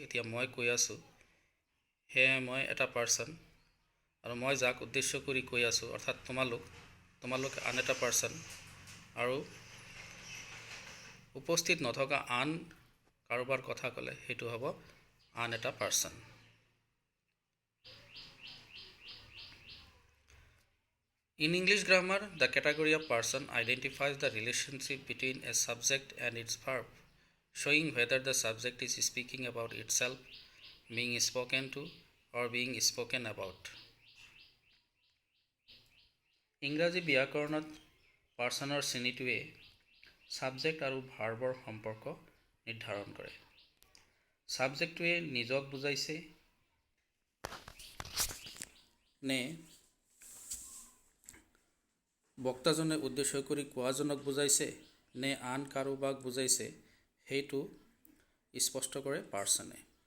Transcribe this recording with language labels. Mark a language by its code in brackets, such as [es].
[as] এতিয়া মই কৈ আছোঁ, সেয়ে মই এটা পাৰ্চন, আৰু মই যাক উদ্দেশ্য কৰি কৈ আছোঁ অৰ্থাৎ তোমালোক আন এটা পাৰ্চন, আৰু উপস্থিত নথকা আন কাৰোবাৰ কথা ক'লে সেইটো হ'ব আন এটা person. [en] In English grammar, the category of person identifies the relationship between a subject and its verb, showing whether the subject is speaking about itself, being spoken to, or being spoken about. [as] ইংৰাজী ব্যাকৰণত পাৰ্চনৰ শ্ৰেণীটোৱে subject আৰু ভাৰ্বৰ সম্পৰ্ক নিৰ্ধাৰণ কৰে। সাবজেক্টটোৱে নিজক বুজাইছে নে বক্তাজনে উদ্দেশ্য কৰি কোৱাজনক বুজাইছে নে আন কাৰোবাক বুজাইছে, সেইটো স্পষ্ট কৰে পাৰ্চনে।